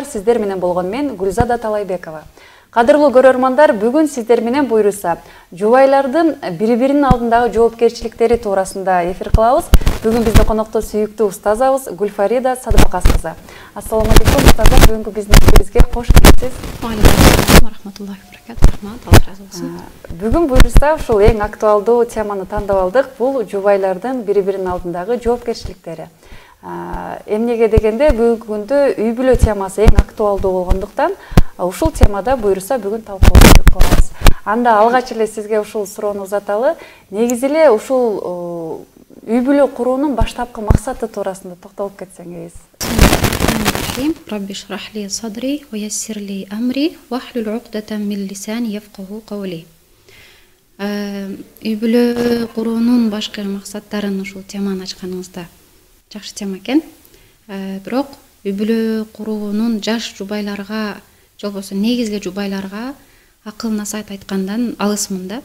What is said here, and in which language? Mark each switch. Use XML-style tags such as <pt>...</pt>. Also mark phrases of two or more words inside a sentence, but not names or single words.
<ky>Сиздер менен болгон мен Гүлзада Талайбекова. Кадырлуу көрөрмандар, бүгүн сиздер менен буйруса жубайлардын бири-биринин алдындагы жоопкерчиликтери туурасында эфир кылабыз. Бүгүн бизде конокто сүйүктүү устазабыз Гүлфарида Садыбакас кызы.</ky> <ar>السلام عليكم</ar> <ky>устаза, бүгүнкү биздин эфирибизге кош келипсиз.</ky> <ar>عليكم رحمة الله وبركاته.</ar> <ky>Рахмат, Алла разы болсун. Бүгүн буйруса ушул эң актуалдуу теманы тандап алдык. Бул жубайлардын бири-биринин алдындагы жоопкерчиликтери. Эмнеге дегенде бүгүнкү күндө үй бүлө темасы эң актуалдуу болгондуктан ушул темада буйруса бүгүн талкуулашып калабыз. Анда алгач эле сизге ушул суроону узаталы. Негизи эле ушул үй бүлө куруунун баштапкы максаты туурасында токтолуп кетсеңиз.</ky> <ar>رب اشرح لي صدري ويسر لي أمري واحلل عقدة من لساني يفقهوا قولي.</ar> <ky>Үй бүлө куруунун башкы максаттарын ушул теманы ачканыңызда жакшы тема экен. Бирок үй бүлө куруунун жаш жубайларга, жобосу негизги жубайларга акыл насаат айткандан алысмын да.</ky>